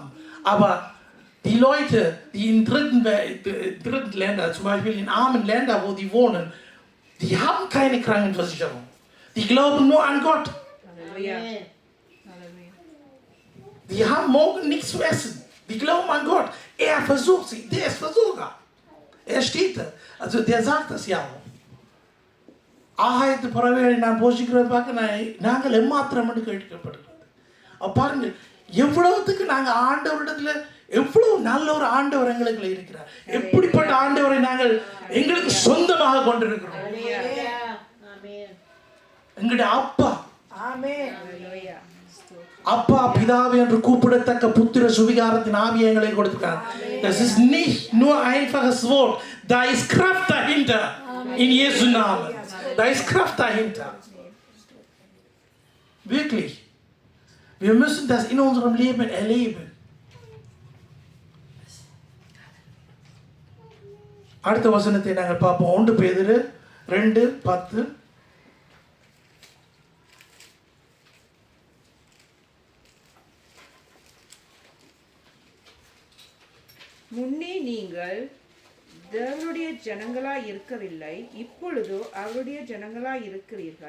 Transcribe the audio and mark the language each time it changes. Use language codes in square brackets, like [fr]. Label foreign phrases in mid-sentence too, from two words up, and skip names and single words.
[de] Aber die Leute, die in dritten Ländern, zum Beispiel in armen Ländern, wo die wohnen, die haben keine Krankenversicherung. Die glauben nur an Gott. Die haben morgen nichts zu essen. Die glauben an Gott. Er versucht sie. Der ist Versorger. Er steht da. Also der sagt das ja auch. [ta] ஆகாயத்து பறவைகளை நான் போஷிக்கிறது பார்க்க நாங்கள் எம்மாத்திரம் என்று கேட்கப்படுகிறது. பாருங்கள் எவ்வளவுத்துக்கு நாங்கள் ஆண்டவரிடத்துல எவ்வளவு நல்ல ஒரு ஆண்டவர் எங்களுக்கு இருக்கிறார். எப்படிப்பட்ட ஆண்டவரை நாங்கள் எங்களுக்கு சொந்தமாக கொண்டிருக்கிறோம். எங்களுடைய அப்பா அப்பா பிதாவே என்று கூப்பிடத்தக்க புத்திர சுவிகாரத்தின் ஆவியை எங்களை கொடுத்திருக்கிறார். [de] Das ist nicht nur einfaches Wort, da ist Kraft dahinter. In Jesu Namen. Da ist Kraft dahinter. Wirklich. Wir müssen das in unserem Leben erleben. [ta] அடுத்த வசனத்தை நாங்கள் பார்ப்போம். 1 பேதுரு 2:10. முன்னே நீங்கள் தேவனுடைய ஜனங்களாய் இருக்கவில்லை, இப்பொழுதோ அவருடைய ஜனங்களாய் இருக்கிறீர்கள்.